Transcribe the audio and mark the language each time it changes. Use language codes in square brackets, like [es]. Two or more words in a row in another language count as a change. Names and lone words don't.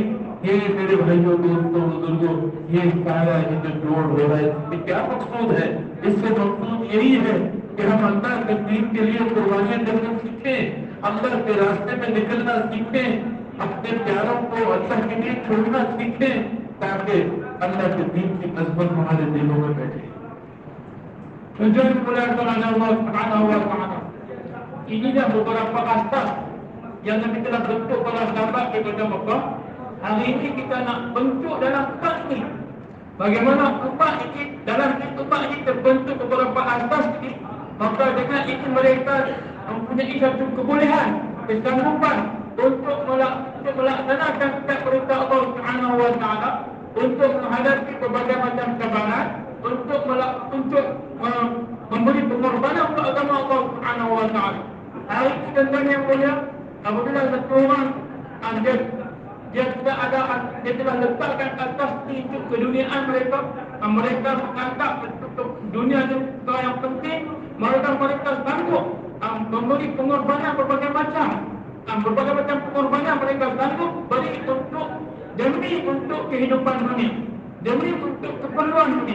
[hi] ये मेरे भाइयों, दोस्तों, बुजुर्गों, ये सारा ये जो जोड़ हो रहा है, इसमें क्या मकसूद है? इससे मकसूद यही है कि हम अल्लाह के दीन के लिए कुर्बानियां करना सीखें, अल्लाह के रास्ते में निकलना सीखें, अपने प्यारों को अल्लाह के लिए छोड़ना सीखें, ताकि अल्लाह के दीन की अज़मत हमारे दिलों में बैठे। [ms] Tujuan kemuliaan Allah [ar] سبحانه وتعالى. [ms] Inilah beberapa asas yang Nabi telah bentuk para sahabat di kota Mekah. Hari ini kita nak bentuk dalam umat ini. Bagaimana umat ini, dalam umat ini terbentuk beberapa asas ini, maka dengan itu mereka mempunyai satu kebolehan, kesanggupan untuk melaksanakan setiap perintah Allah [ar] سبحانه وتعالى, [ms] untuk menghadapi berbagai macam cabaran, untuk memberi pengorbanan untuk agama Allah [ar] سبحانه وتعالى. [ms] Hari ini tuan-tuan yang mulia, apabila satu orang dia telah letakkan atas hidup keduniaan mereka menganggap dunia itu perkara yang penting, mereka sanggup memberi pengorbanan berbagai macam pengorbanan mereka sanggup beri demi untuk kehidupan dunia, demi untuk keperluan dunia.